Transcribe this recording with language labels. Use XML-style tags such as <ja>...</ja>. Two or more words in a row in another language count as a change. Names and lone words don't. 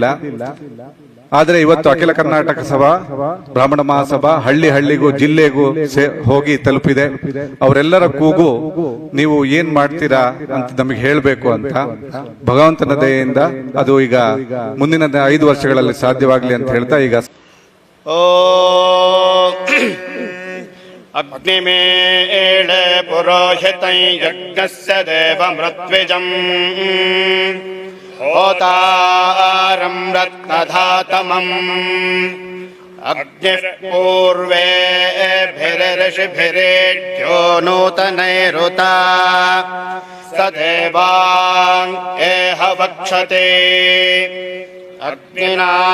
<kn>ಆದ್ರೆ ಇವತ್ತು ಅಖಿಲ ಕರ್ನಾಟಕ ಸಭಾ ಬ್ರಾಹ್ಮಣ ಮಹಾಸಭಾ ಹಳ್ಳಿಗೂ ಜಿಲ್ಲೆಗೂ ಹೋಗಿ ತಲುಪಿದೆ. ಅವರೆಲ್ಲರ ಕೂಗು ನೀವು ಏನ್ ಮಾಡ್ತೀರಾ ಅಂತ ನಮಗೆ ಹೇಳಬೇಕು ಅಂತ. ಭಗವಂತನ ದಯೆಯಿಂದ ಅದು ಈಗ ಮುಂದಿನ 5 ವರ್ಷಗಳಲ್ಲಿ ಸಾಧ್ಯವಾಗ್ಲಿ ಅಂತ ಹೇಳ್ತಾ ಈಗ</kn> <sa>ಅಗ್ನಿಮೇಳ ಪುರೋಹಿತೈ ಯಜ್ಞಸ್ಯ ದೇವಮೃತ್ವಿಜಂ ಹೋತಾರಂ ರತ್ನಧಾತಮಂ ಅಗ್ನಿಃ ಪೂರ್ವೇಭಿರಋಷಿಭಿರೇಢ್ಯೋ ನೂತನೈರುತ ಸ ದೇವಾನ್ ಏಹ ವಕ್ಷತೆ ಅಗ್ನಿನಾ</sa>